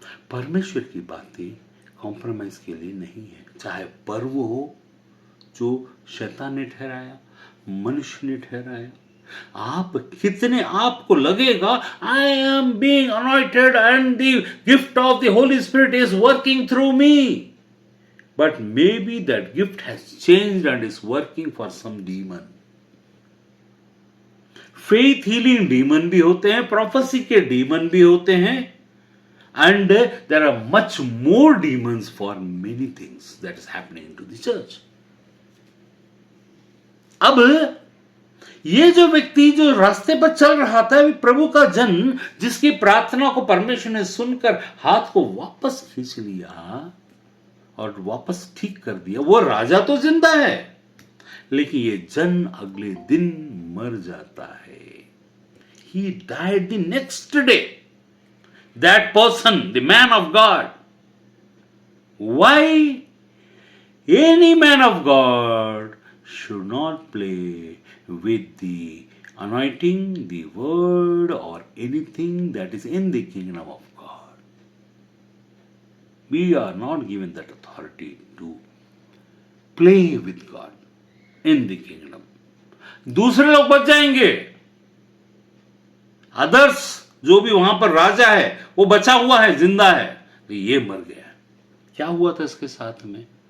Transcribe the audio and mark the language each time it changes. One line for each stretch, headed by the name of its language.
Hindi: परमेश्वर की बातें कॉम्प्रोमाइज के लिए नहीं है, चाहे पर्व हो जो शैतान ने ठहराया, मनुष्य ने ठहराया। आप कितने, आपको लगेगा
English: I am being anointed and the gift of the holy spirit is working through me, but maybe that gift has changed and is working for some demon. Faith healing demon
Hindi: भी होते हैं,
English: prophecy के demon भी होते हैं, and there are much more demons for many things that is happening to the church.
Hindi: अब ये जो व्यक्ति जो रास्ते पर चल रहा था, प्रभु का जन, जिसकी प्रार्थना को परमेश्वर ने सुनकर हाथ को वापस खींच लिया और वापस ठीक कर दिया, वो राजा तो जिंदा है, लेकिन ये जन अगले दिन मर जाता है।
English: He died the next day. That person, the man of God. Why? Any man of God should not play with the anointing, the word, or anything that is in the kingdom of God. We are not given that authority to play with God in the kingdom.
Hindi: दूसरे लोग बच जाएंगे, others जो भी वहां पर राजा है वो बचा हुआ है, जिंदा है, तो ये मर गया। क्या हुआ था इसके साथ में?